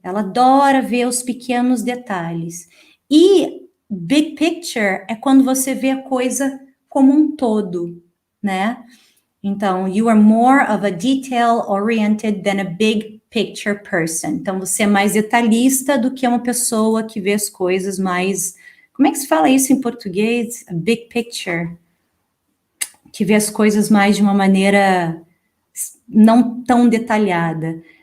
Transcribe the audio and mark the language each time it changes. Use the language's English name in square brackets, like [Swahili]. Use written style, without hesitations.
[Portuguese] Ela adora ver os pequenos detalhes. E big picture é quando você vê a coisa como um todo, né? [English] Então, you are more of a detail-oriented than a big picture person. [Portuguese] Então, você é mais detalhista do que uma pessoa que vê as coisas mais... Como é que se fala isso em português? A big picture. Que vê as coisas mais de uma maneira não tão detalhada.